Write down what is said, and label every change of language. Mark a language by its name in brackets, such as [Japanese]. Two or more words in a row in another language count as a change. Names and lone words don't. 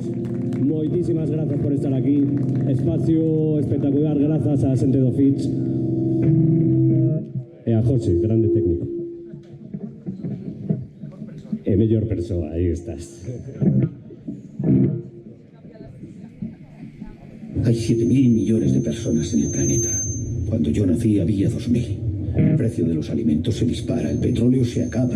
[Galician] Moitísimas grazas por estar aquí. Espacio espectacular, grazas a xente do Fitch e a José, grande técnico. E mellor persoa, aí estás. [Spanish] Hay 7.000 millones de personas en el planeta. Cuando yo nací había 2.000. El precio de los alimentos se dispara, el petróleo se acaba.